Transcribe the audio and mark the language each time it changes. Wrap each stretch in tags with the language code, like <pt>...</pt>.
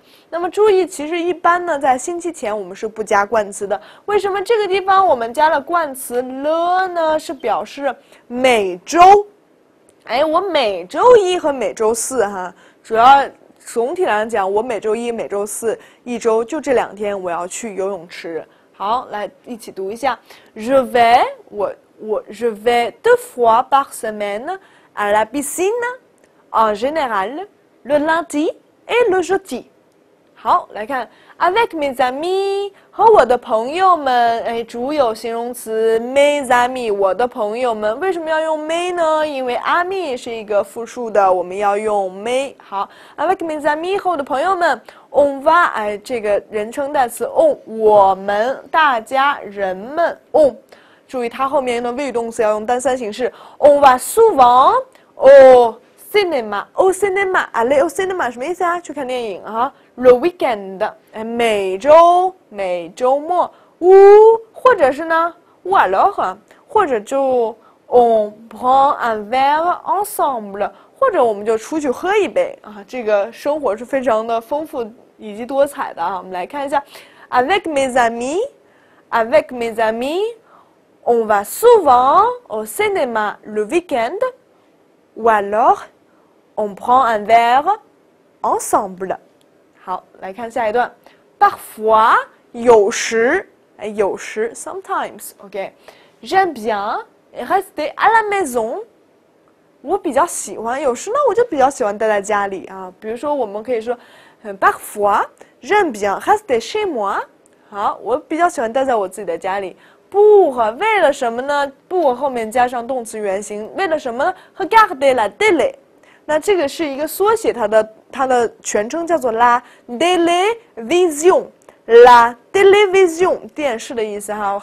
<zh>那么注意，其实一般呢，在星期前我们是不加冠词的。为什么这个地方我们加了冠词 le 呢？是表示每周。哎，我每周一和每周四哈，主要总体来讲，我每周一、每周四一周就这2天我要去游泳池。好，来一起读一下</zh> <fr>：Je vais je vais 2 fois par semaine à la piscine en général le lundi et le jeudi。</fr> <zh>好，来看</zh> <fr>avec mes amis</fr> <zh>和我的朋友们，哎，主有形容词 mes amis 我的朋友们，为什么要用 mes 呢？因为 ami 是一个复数的，我们要用 mes。好</zh> <fr>avec mes amis</fr> <zh>和我的朋友们</zh> <fr>on va</fr> <zh>哎，这个人称代词 on 我们大家人们 on。注意，它后面的谓语动词要用单三形式。</zh> <fr>On va souvent au cinéma。au cinéma，aller au cinéma</fr> <zh>什么意思啊？去看电影啊。</zh> <fr>Le weekend，</fr> <zh>哎，每周末。</zh> <fr>ou</fr> <zh>或者是呢</zh> <fr>ou alors</fr> <zh>或者就</zh> <fr>on prend un verre ensemble，</fr> <zh>或者我们就出去喝一杯啊。这个生活是非常的丰富以及多彩的啊。</zh> <fr>我们来看一下 ，avec mes amis，avec mes amis，on va souvent au cinéma le week-end，ou alors on prend un verre ensemble。</fr> <zh>好，来看下一段</zh> <fr>，parfois</fr> <zh>有时，有时</zh> <fr>sometimes，OK，j'aime bien rester à la maison。</fr> <zh>我比较喜欢，有时呢我就比较喜欢待在家里啊。比如说，我们可以说，</zh> <fr>parfois j'aime bien rester chez moi。</fr> <zh>好，我比较喜欢待在我自己的家里。pour 为了什么呢 ？pour 后面加上动词原形，为了什么呢 ？</zh> <fr>regarder la télé。</fr> <zh>那这个是一个缩写，它的全称叫做 la télévision。la télévision 电视的意思哈。</zh>